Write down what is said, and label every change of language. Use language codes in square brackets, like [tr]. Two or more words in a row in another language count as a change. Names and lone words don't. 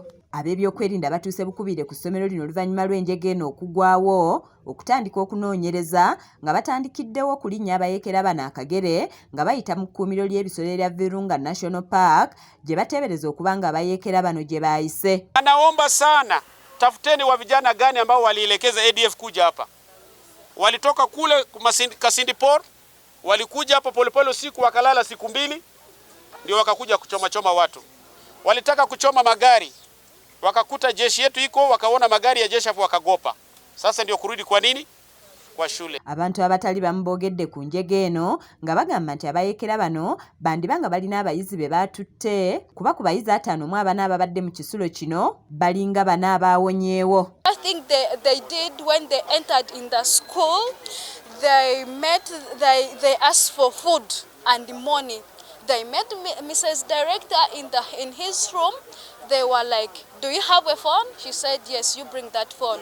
[lg] Ab'ebyokwerinda batuuse bukubire ku ssomero lino oluvannyuma lw'enjega eno okugwawo okutandika okunoonyereza nga batandikiddewo okulinnya abayeekera bano akagere nga bayita mu kkuumiro ly'ebisolo erya Virunga National Park gye bateebereza okuba nga abayeekera bano gye baayise. [sw] Anaomba sana tafuteni wa vijana gani ambao walielekeza ADF kuja hapa. Walitoka kule Kasindi Port, walikuja hapa polepole usiku wakalala siku 2 ndio wakakuja kuchoma watu. Walitaka kuchoma magari. Wakakuta jeshi yetu iko wakaona magari ya jeshi hapo wakagopa. Sasa ndio kurudi kwa nini? Kwa shule. [lg] Abantu abatali bambogedde ku njega eno nga bagamba nti abayeekera bano bandibanga balina abayizi be batutte kuba ku bayizi 5 mu abana ababadde mu kisulo kino balinga bana abaawonyeewo. [en] I think they did when they entered in the school. They asked for food and money. They met Mrs. Director in his room. They were like, "Do you have a phone?" She said, "Yes, you bring that phone."